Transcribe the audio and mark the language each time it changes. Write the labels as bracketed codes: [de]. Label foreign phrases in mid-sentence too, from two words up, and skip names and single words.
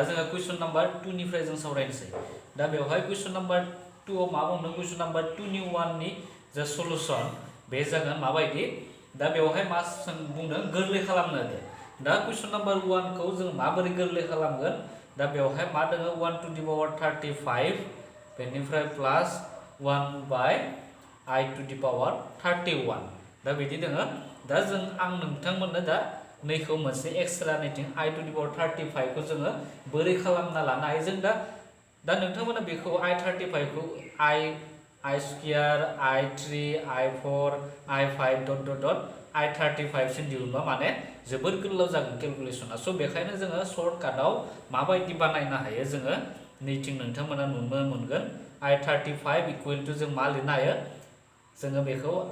[brx] जोङो [en] question number [brx] 2 निफ्राय जों सावरायनोसै दा बेवहाय [en] question number [brx] 2 आव मा बुंदों [en] question number [brx] 2 नि 1 नि जा सलुशन बे जागोन माबायदि दा बेवहाय मा बुंदों गोरलै खालामनो दा [en] question number [brx] 1 खौ जों माबोरै गोरलै खालामगोन दा बेवहाय मा दङ 1 [en] to the power [brx] 35 बेनिफ्राय प्लस 1 by [en] I to the power [brx] 31 दा बिदि दङ दा जों आं नोंथांमोननो दा नैखौ मोनसे एक्सट्रा नैथिं [en] I to the power [brx] 35 खौ जोङो बोरै खालामना लानो हायो जों दा नोंथांमोना बेखौ I35 खौ I स्क्वायर I3 I4 I5 [en] dot dot dot [brx] I35 सिम दिहुनबा माने जोबोर गोलाव जागोन केलकुलेसना सो बेखायनो जोङो सर्टकाटआव माबायदि बानायनो हायो जोङो नैथिं नोंथांमोना नुनो मोनगोन I35 [en] equal to [brx] जों मा लिरनो हायो जोङो बेखौ